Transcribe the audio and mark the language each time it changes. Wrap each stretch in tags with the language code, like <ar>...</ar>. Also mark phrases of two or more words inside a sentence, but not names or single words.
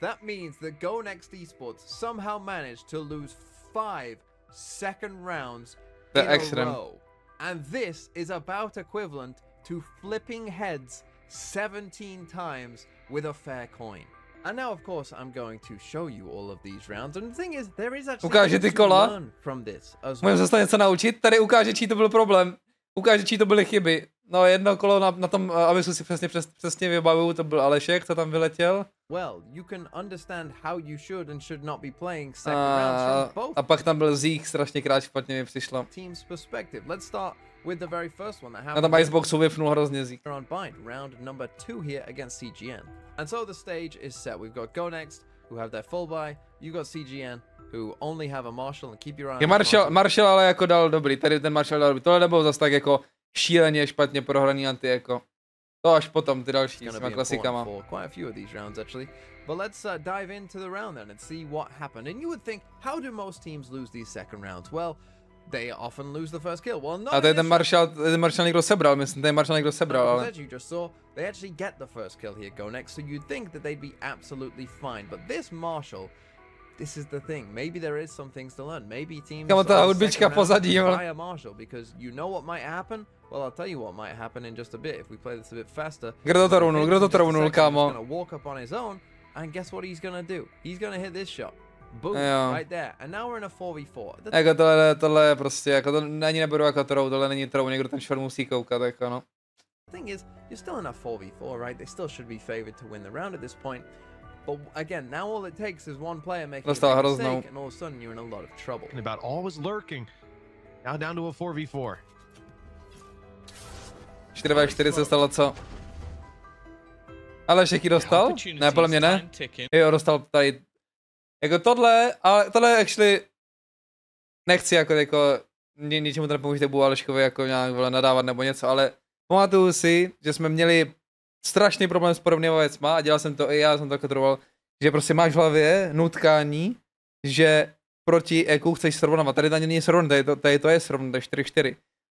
<en>That means that Go Next Esports somehow managed to lose 5 second rounds in a row. And this is about equivalent to flipping heads 17 times with a fair coin. And now, of course, I'm going to show you all of these rounds. And the thing is, there is actually to learn from this as well.</en> <cs>Můžeme se něco naučit. Tady ukáže, čí to byl problém. Ukáže, čí to byly chyby. No, jedno kolo na tom Abyssu si přesně vybavuju, to byl Alešek, co tam vyletěl.</cs> <en>Well, you can understand how you should and should not be playing second rounds from both.</en> <cs>A pak tam byl Zeke, strašně krát špatně mi přišlo.</cs> <en>Team's perspective. Let's start with the very first one that happened.</en> <cs>Na tom Iceboxu vypnul hrozně Zeke.</cs> <en>On bind, round number 2 here against CGN. And so the stage is set. We've got Go Next, who have their full buy. You got CGN, who only have a Marshall and keep your eye on</en> <cs>Marshall ale jako dal dobrý, tady ten Marshall dal dobrý. Tohle nebylo zase tak jako šíleně špatně prohraný anti jako. To až potom ty další s těma klasikama.</cs> <en>Quite a few of these rounds actually. But let's dive into the round then and see what happened. And you would think, how do most teams lose these second rounds? Well, they often lose the first kill. Well, not.</en> <cs>A ten Marshall někdo sebral, myslím, ten Marshall někdo sebral, ale.</cs> <en>As you just saw, they actually get the first kill here, Go Next, so you'd think that they'd be absolutely fine. But this Marshall, this is the thing. Maybe there is some things to learn. Maybe teams buy a Marshall because you know what might happen. Well, I'll tell you what might happen in just a bit if we play this a bit faster.</en> <cs>Kdo to rovnul, kámo?</cs> <en>He's gonna walk up on his own, and guess what he's gonna do? He's gonna hit this shot. Boom, right there. And now we're in a 4v4.</en> <cs>Jako tohle je prostě, jako to ani neberu jako trou, tohle není trou, někdo ten short musí koukat, jako no.</cs> <en>The thing is, you're still in a 4v4, right? They still should be favored to win the round at this point. But again, now all it takes is one player making a mistake, and all of a sudden you're in a lot of trouble. About always lurking. Now down to a 4v4.</en> <cs>4v4 se stalo co? Ale Šeky dostal? Ne, podle mě ne. Jo, dostal tady. Jako tohle, ale tohle actually nechci jako ničemu to nepomůže budu Aleškovi jako nějak nadávat nebo něco, ale pamatuju si, že jsme měli strašný problém s podobnými věcma a dělal jsem to i já, jsem to kontroloval, že prostě máš v hlavě nutkání, že proti EQ chceš srovnávat, tady to není srovnat, tady to je srovnat, 4-4.</cs>